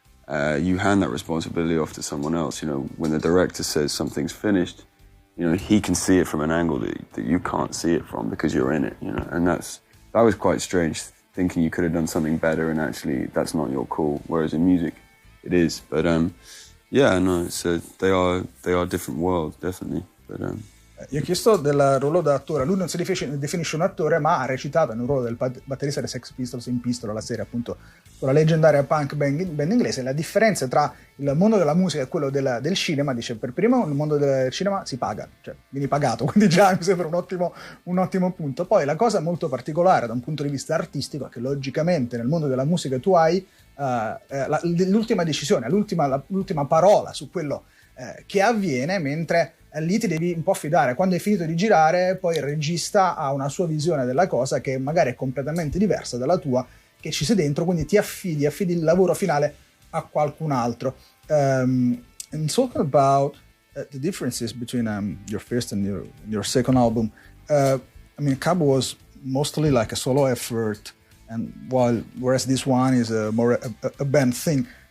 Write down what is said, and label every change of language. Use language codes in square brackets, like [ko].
[en] You hand that responsibility off to someone else. When the director says something's finished, he can see it from an angle that you can't see it from because you're in it. And that was quite strange, thinking you could have done something better and actually that's not your call. Whereas in music, it is. But they are different worlds, definitely. But [it] Io ho chiesto del ruolo da attore. Lui non si definisce un attore, ma ha recitato nel ruolo del batterista dei Sex Pistols in Pistol, la serie appunto sulla leggendaria punk band inglese. La differenza tra il mondo della musica e quello del cinema, dice, per primo nel mondo del cinema si paga, cioè vieni pagato, quindi già mi sembra un ottimo punto. Poi la cosa molto particolare da un punto di vista artistico è che logicamente nel mondo della musica tu hai l'ultima decisione, l'ultima parola su quello che avviene, mentre lì ti devi un po' fidare. Quando hai finito di girare, poi il regista ha una sua visione della cosa che magari è completamente diversa dalla tua, che ci sei dentro, quindi ti affidi il lavoro finale a qualcun altro. [en] And talking about the differences between your first and your second album, I mean, Cabo was mostly like a solo effort, and whereas this one is more a band thing.